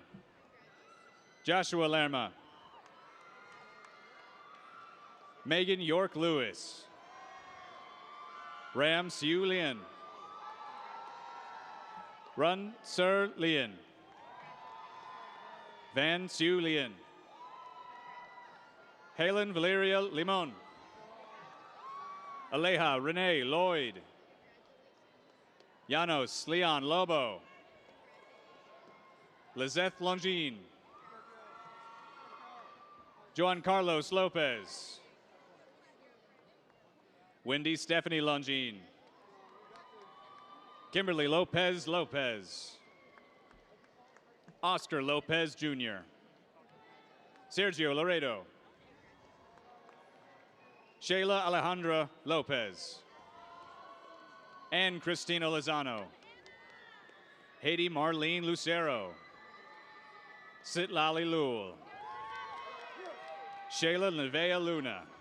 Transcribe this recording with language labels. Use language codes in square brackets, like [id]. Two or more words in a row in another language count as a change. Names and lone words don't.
[en] Joshua Lerma. Megan York Lewis. Ram Siu Lien. Run Sir Lien. Van Siu Lien. Helen Valeria Limon. Aleja Renee Lloyd. Janos Leon Lobo. Lizeth Longine. Juan Carlos Lopez. Wendy Stephanie Longine. Kimberly Lopez Lopez. Oscar Lopez Jr. Sergio Laredo. Shayla Alejandra Lopez. Ann Cristina Lozano. Haiti Marlene Lucero. Sitlali Lul. Shayla Nevea Luna.